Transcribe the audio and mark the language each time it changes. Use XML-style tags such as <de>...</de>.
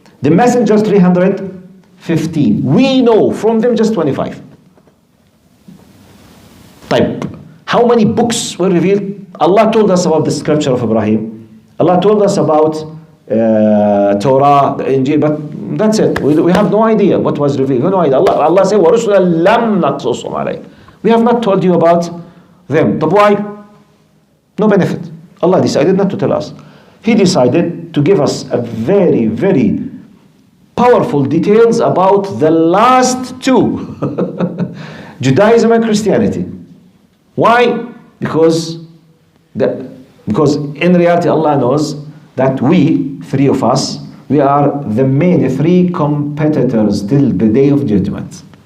<en>The messengers 315. We know from them just 25. Type. How many books were revealed? Allah told us about the scripture of Ibrahim. Allah told us about Torah, the Injil, but that's it. We have no idea what was revealed. We have no idea. Allah said,</en> <ar>وَرُسُلًا لَمْ نَقْصُصُهُمْ عَلَيْكَ.</ar> <en>We have not told you about them. But why? No benefit. Allah decided not to tell us. He decided to give us a very, very powerful details about the last two. Judaism and Christianity. Why? Because in reality Allah knows that we, three of us, we are the main three competitors till the day of judgment.</en>